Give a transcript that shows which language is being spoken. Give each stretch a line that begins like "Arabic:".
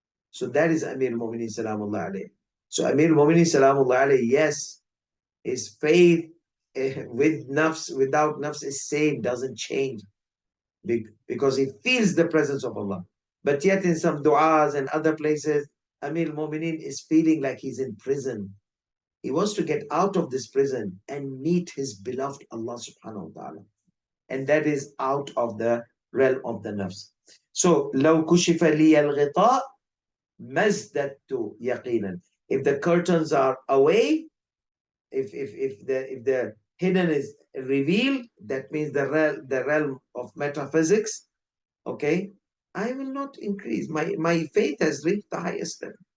English: So that is Amir al-Mu'mineen Salamullah alayhi. So Amir al-Mu'mineen Salamullah alayhi, yes, his faith with nafs, without nafs is same, doesn't change because he feels the presence of Allah. But yet in some du'as and other places, Amir al-Mu'mineen is feeling like he's in prison. He wants to get out of this prison and meet his beloved Allah subhanahu wa ta'ala. And that is out of the realm of the nafs.
Arabic: So, لو كشف لي الغطاء مزددت يقينا.
English: If the curtains are away, if the hidden is revealed, that means the realm of metaphysics, okay, I will not increase. My faith has reached the highest level.